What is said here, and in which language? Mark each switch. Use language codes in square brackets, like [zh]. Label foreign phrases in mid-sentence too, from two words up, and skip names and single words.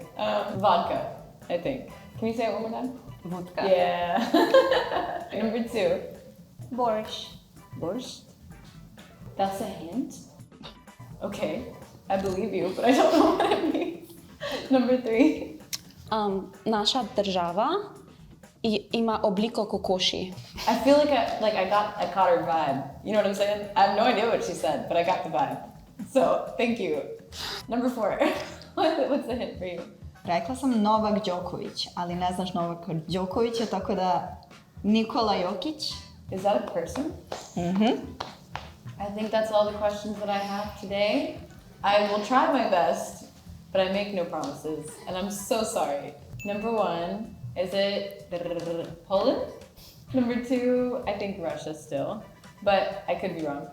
[en] Vodka, I think. Can you say it one more time? [pl] Wódka. [en] Yeah. Number 2. [ru] Борщ. [en] Borscht? That's a hint? Okay, I believe you, but I don't know what it means. Number 3. [sl] Naša država ima obliko kokoši. [en] I feel like I caught her vibe. You know what I'm saying? I have no idea what she said, but I got the vibe. So, thank you. Number 4. What's the hint for you? [hr] Rekla sam Novak Đoković, ali ne znaš Novaka Đokovića, tako da Nikola Jokić. [en] Is that a person? I think that's all the questions that I have today. I will try my best, but I make no promises, and I'm so sorry. Number 1, is it Poland? Number 2, I think Russia still, but I could be wrong.